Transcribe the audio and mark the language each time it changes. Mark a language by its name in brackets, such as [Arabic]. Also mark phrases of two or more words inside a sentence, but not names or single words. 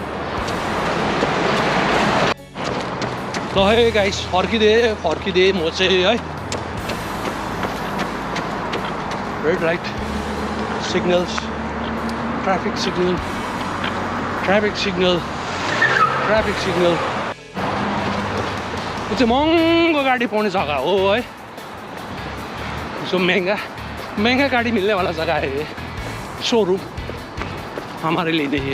[Nepali] ल है गाइस, फर्किदिएँ म चाहिँ है। [English] red light signals, traffic signal. [Nepali] यो चाहिँ महँगो गाडी पाउने जग्गा हो है। [Hindi] जो महंगा गाड़ी मिलने वाला जगह है ये शोरूम हमारे लिए नहीं है।